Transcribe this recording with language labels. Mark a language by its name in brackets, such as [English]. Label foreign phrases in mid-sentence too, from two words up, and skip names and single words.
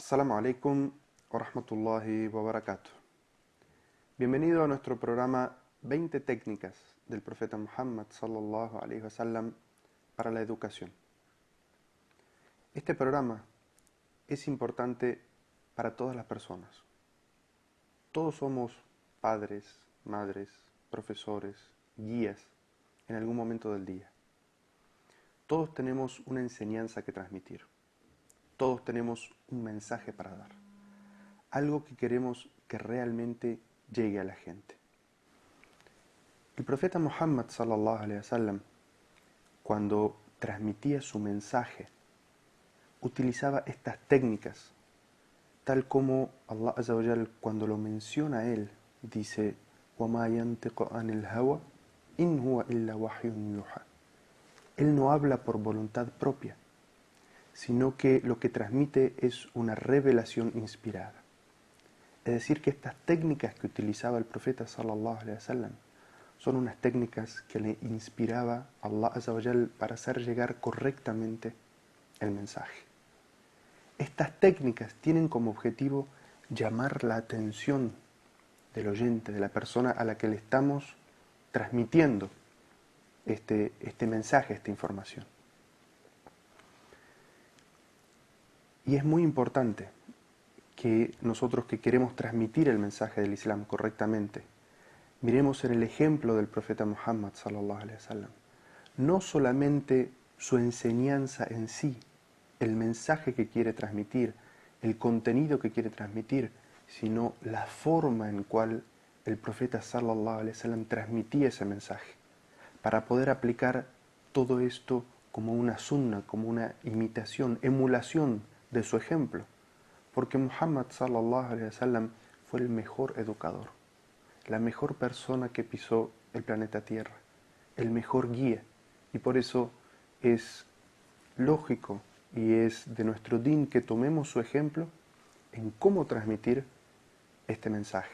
[Arabic] السلام عليكم ورحمة الله وبركاته. [Spanish] Bienvenido a nuestro programa 20 técnicas del profeta Muhammad [Arabic] صلى الله عليه وسلم [Spanish] para la educación. Este programa es importante para todas las personas. Todos somos padres, madres, profesores, guías en algún momento del día. Todos tenemos una enseñanza que transmitir. Todos tenemos un mensaje para dar. Algo que queremos que realmente llegue a la gente. El profeta Muhammad [Arabic] صلى الله عليه وسلم, [Spanish] cuando transmitía su mensaje, utilizaba estas técnicas, tal como [Arabic] الله عز وجل, [Spanish] cuando lo menciona a él, dice: [Arabic] وَمَا يَنْتِقُ عَنِ الْهَوَى إِنْ هُوَ إِلَّا وَحْيٌ يُوحَى. [Spanish] Él no habla por voluntad propia, sino que lo que transmite es una revelación inspirada. Es decir, que estas técnicas que utilizaba el profeta [Arabic] صلى الله عليه وسلم [Spanish] son unas técnicas que le inspiraba [Arabic] الله عز وجل [Spanish] para hacer llegar correctamente el mensaje. Estas técnicas tienen como objetivo llamar la atención del oyente, de la persona a la que le estamos transmitiendo este mensaje, esta información. Y es muy importante que nosotros que queremos transmitir el mensaje del Islam correctamente, miremos en el ejemplo del profeta Muhammad [Arabic] صلى الله عليه وسلم. [Spanish] No solamente su enseñanza en sí, el mensaje que quiere transmitir, el contenido que quiere transmitir, sino la forma en cual el profeta [Arabic] صلى الله عليه وسلم [Spanish] transmitía ese mensaje, para poder aplicar todo esto como una sunna, como una imitación, emulación de su ejemplo, porque Muhammad [Arabic] صلى الله عليه وسلم [Spanish] fue el mejor educador, la mejor persona que pisó el planeta Tierra, el mejor guía, y por eso es lógico y es de nuestro din que tomemos su ejemplo en cómo transmitir este mensaje.